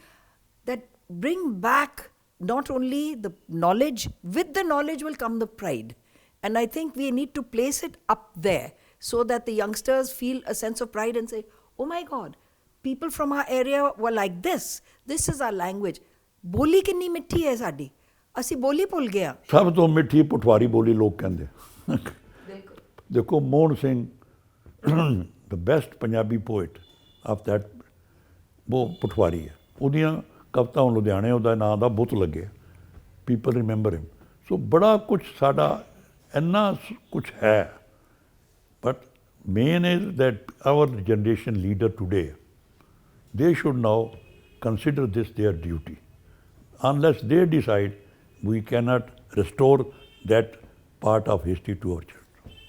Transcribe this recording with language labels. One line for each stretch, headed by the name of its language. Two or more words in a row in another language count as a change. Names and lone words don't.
English: That bring back not only the knowledge, with the knowledge will come the pride. And I think we need to place it up there so that the youngsters feel a sense of pride and say, oh my God, people from our area were like this. This is our language.
Punjabi: ਬੋਲੀ ਕਿੰਨੀ ਮਿੱਠੀ ਹੈ ਸਾਡੀ. ਅਸੀਂ ਬੋਲੀ ਭੁੱਲ ਗਿਆ. ਸਭ ਤੋਂ ਮਿੱਠੀ ਪਟਵਾਰੀ ਬੋਲੀ ਲੋਕ ਕਹਿੰਦੇ। ਦੇਖੋ ਮੋਹਨ ਸਿੰਘ,
English: the best ਪੰਜਾਬੀ poet of that,
Punjabi: ਉਹ ਪਟਵਾਰੀ ਹੈ। ਉਹਦੀਆਂ ਕਵਿਤਾ ਹੁਣ ਲੁਧਿਆਣੇ ਉਹਦਾ ਨਾਂ ਦਾ ਬੁੱਤ ਲੱਗੇ।
English: People remember him.
Punjabi: So ਬੜਾ ਕੁਛ ਸਾਡਾ ਇੰਨਾ ਕੁਛ ਹੈ।
English: But main is that our generation leader today, they should now consider this their duty. Unless they decide, we cannot restore that part of history to our children.